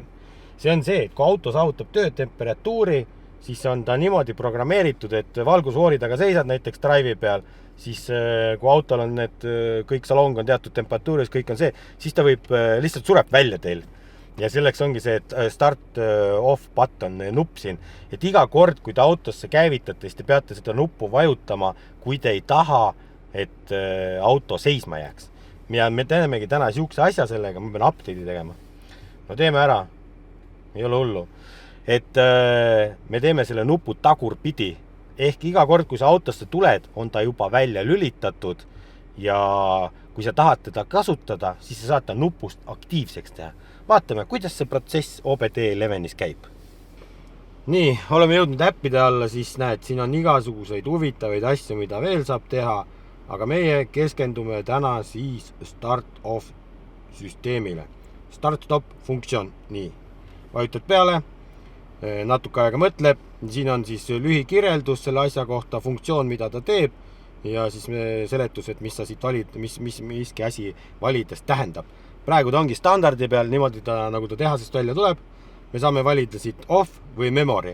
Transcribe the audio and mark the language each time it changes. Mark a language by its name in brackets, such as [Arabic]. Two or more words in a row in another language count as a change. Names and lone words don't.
[Estonian] See on see, et kui auto saavutab töötemperatuuri, siis on ta niimoodi programmeeritud, et valgusfoori taga seisad näiteks drive'i peal, siis kui autol on need, kõik salong on teatud temperatuuris, kõik on see, siis ta võib lihtsalt sureb välja teil. Ja selleks ongi see, et [English] start off button [Estonian] nupp siin, et iga kord, kui te autosse käivitate, siis te peate seda nuppu vajutama, kui te ei taha, et auto seisma jääks. Ja me teemegi täna siukse asja sellega, ma pean update'i tegema. No teeme ära, ei ole hullu. Et me teeme selle nupu tagurpidi, ehk iga kord, kui sa autosse tuled, on ta juba välja lülitatud ja kui sa tahad teda kasutada, siis sa saad ta nupust aktiivseks teha. Vaatame, kuidas see protsess OBD11-is käib. Nii, oleme jõudnud äppide alla, siis näed, siin on igasuguseid huvitavaid asju, mida veel saab teha, aga meie keskendume täna siis start-off süsteemile. Start-stop funktsioon, nii, vajutad peale, natuke aega mõtleb, siin on siis lühikirjeldus selle asja kohta, funktsioon, mida ta teeb ja siis seletus, et mis sa siit valid, miski asi valides tähendab. Praegu ta ongi standardi peal, niimoodi ta, nagu ta tehasest välja tuleb, me saame valida siit off või memory.